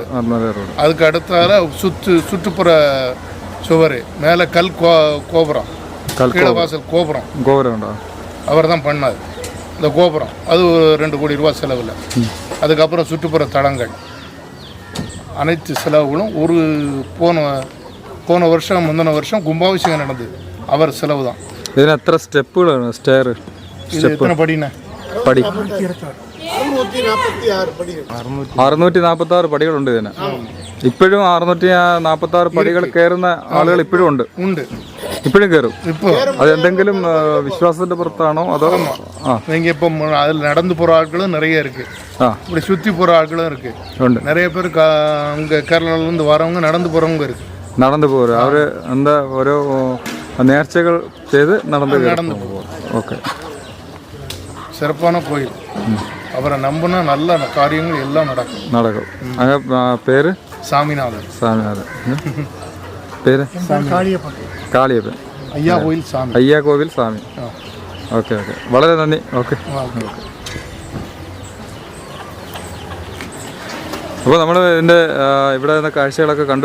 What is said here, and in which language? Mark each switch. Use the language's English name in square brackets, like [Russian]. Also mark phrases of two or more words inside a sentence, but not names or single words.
[Tamil] அதுக்கு அடுத்தால சுற்றுப்புற சுவர், மேலே கல் கோபுரம், கீழவாசல் கோபுரம் அவர் தான் பண்ணார். இந்த கோபுரம் அது ₹2 கோடி செலவில். அதுக்கப்புறம் சுற்றுப்புற தளங்கள் அனைத்து செலவுகளும் ஒரு போன வருஷம் முந்தின வருஷம் கும்பாபிஷேகம் நடந்தது. அவர் செலவு தான். [Malayalam] ഇതിന് എത്ര സ്റ്റെപ്പുകളാണ്? [Tamil] எத்தனை படிண்ணே? [Malayalam] പടി 646 പടികളുണ്ട് ഇതിന്. ഇപ്പോഴും 646 പടികൾ കയറുന്ന ആളുകൾ ഇപ്പോഴും ഉണ്ട്. ഇപ്പോഴും കയറും. അതെന്തെങ്കിലും വിശ്വാസത്തിന്റെ പുറത്താണോ അതോ? [Tamil] நீங்க இப்போ அதில் நடந்து போகிற ஆட்களும் நிறைய இருக்கு. இப்படி சுற்றி போகிற ஆட்களும் இருக்கு. நிறைய பேர் அங்கே கேரளாவிலேருந்து வரவங்க நடந்து போகிறவங்க இருக்கு. [Malayalam] നടന്നു പോരും. അവർ എന്താ ഓരോ നേർച്ചകൾ ചെയ്ത് നടന്നു പോകും. ഓക്കെ. [Tamil] சிறப்பான கோயில். அவரை நம்பினா நல்ல காரியங்கள் எல்லாம் நடக்கும். [Malayalam] അങ്ങനെ പേര്? சாமிநாதன். പേര്? കാളിയപ്പൻ. അയ്യാ കോവിൽ സ്വാമി. ഓക്കെ. വളരെ നന്ദി. ഓക്കെ. അപ്പോൾ നമ്മൾ ഇവിടെ നിന്ന് കാഴ്ചകളൊക്കെ കണ്ടു.